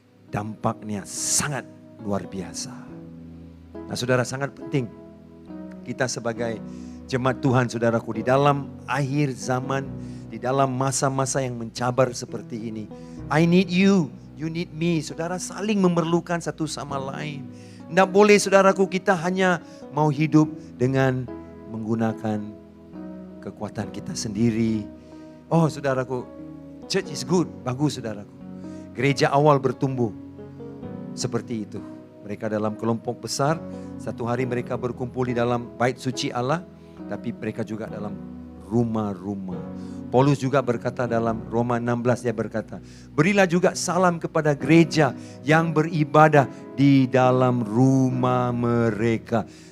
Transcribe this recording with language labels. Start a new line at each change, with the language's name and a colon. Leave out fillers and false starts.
Indonesian: Dampaknya sangat luar biasa. Nah, saudara, sangat penting kita sebagai jemaat Tuhan, saudaraku, di dalam akhir zaman, di dalam masa-masa yang mencabar seperti ini.
English: I need you, you need me.
Indonesian: Saudara saling memerlukan satu sama lain. Tidak boleh, saudaraku, kita hanya mau hidup dengan menggunakan kekuatan kita sendiri. Oh, saudaraku,
English: church is good,
Indonesian: bagus, saudaraku. Gereja awal bertumbuh seperti itu. Mereka dalam kelompok besar, satu hari mereka berkumpul di dalam bait suci Allah, tapi mereka juga dalam rumah-rumah. Paulus juga berkata dalam Roma 16, dia berkata, berilah juga salam kepada gereja yang beribadah di dalam rumah mereka.